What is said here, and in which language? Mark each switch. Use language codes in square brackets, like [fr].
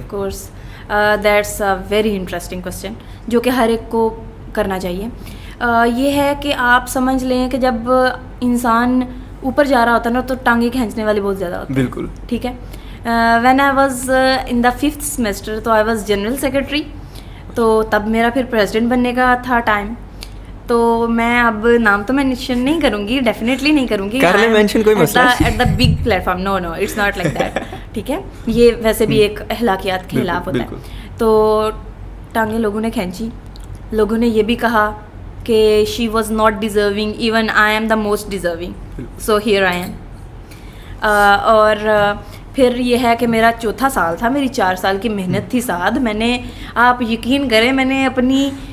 [en] of course that's a very interesting question [ur] جو کہ ہر ایک کو کرنا چاہیے. یہ ہے کہ آپ سمجھ لیں کہ جب انسان اوپر جا رہا ہوتا ہے نا تو ٹانگیں کھینچنے والے بہت زیادہ ہوتے ہیں. بالکل, ٹھیک ہے. [en] when I was in the 5th semester تو I was general secretary, [ur] تو تب میرا پھر پریزیڈنٹ بننے کا تھا ٹائم. تو میں اب نام تو مینشن نہیں کروں گی, ڈیفینیٹلی نہیں کروں گی at the big plate form. [en] no it's not like that, [ur] ٹھیک ہے. یہ ویسے بھی ایک اخلاقیات کے خلاف ہوتا ہے. تو ٹانگیں لوگوں نے کھینچی, لوگوں نے یہ بھی کہا کہ [en] She was not deserving, even I am the most deserving, so here I am. [ur] اور پھر یہ ہے کہ میرا 4تھا سال تھا, میری 4 سال کی محنت تھی ساتھ. میں نے, آپ یقین کریں, میں نے اپنی